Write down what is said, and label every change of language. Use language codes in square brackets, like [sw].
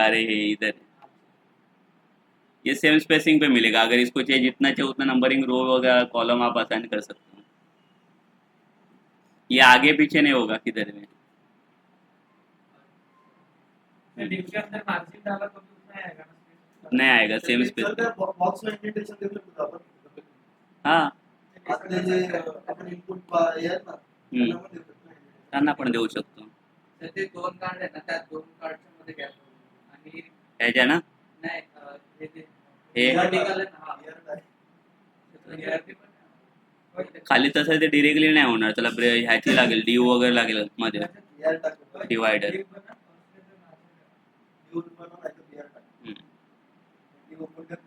[hi] अरे ये इधर ये सेम स्पेसिंग पे मिलेगा. अगर इसको चाहिए जितना चाहिए उतना नंबरिंग रो वगैरह कॉलम आप असाइन कर सकते हो. ये आगे पीछे नहीं होगा किधर में. डिव के अंदर मार्जिन डाला तो भी उतना आएगा ना. नहीं आएगा सेम स्पेस. [mr] बॉक्स इंडिकेशन देऊ शकतो आपण. [hi] हाँ [mr] आपले जे आपण इनपुट हे आहेत ना त्यांना पण देऊ शकतो. त्यांना पण देऊ शकतो. तर ते दोन कार्ड आहे ना, त्या दोन कार्डच्या मध्ये गॅप आणि ह्याच्या ना नाही हे vertical आहे ना, हा. Layer आहे. Hierarchy पण आहे. खाली तसं ते डिरेक्टली नाही होणार, त्याला ह्याची लागेल, डी वगैरे लागेल मध्ये Layer टाकतो. [en] Divider. [mr] View बनवून नाही तर layer टाकतो. View open करतो.